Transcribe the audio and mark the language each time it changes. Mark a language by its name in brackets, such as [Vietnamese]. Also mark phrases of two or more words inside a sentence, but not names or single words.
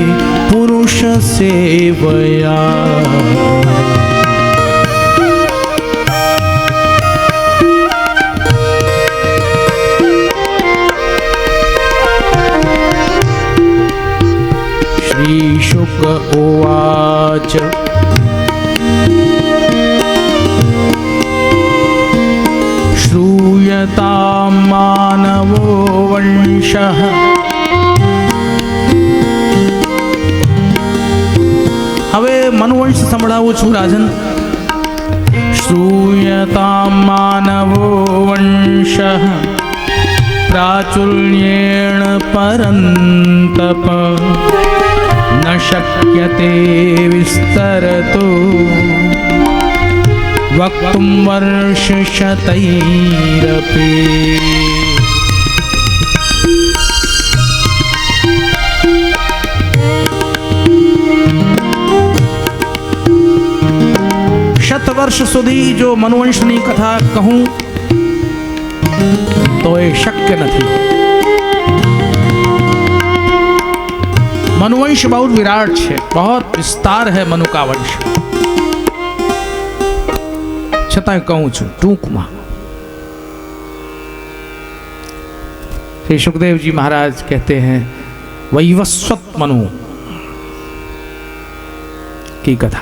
[Sanskrit] पुरुषसेवया, श्रीशुक उवाच श्रूयतां मानवो वंशः, [Gujarati] હવે મનુવંશ સંભળાવું છું રાજન। [Sanskrit] श्रूयतां मानवो वंशः प्राचुर्येण परन्तप न शक्यते विस्तरतो वक्तुं वर्षशतैरपि। [Gujarati] शतवर्ष સુધી જો મનુવંશની કથા કહું તો એ શક્ય નથી। [Hindi] मनुवंश बहुत विराट है, बहुत विस्तार है मनु का वंश। [Gujarati] છતાં કહું છું ટૂંક માં। [Hindi] श्री सुखदेव जी महाराज कहते हैं वैवस्वत मनु की कथा।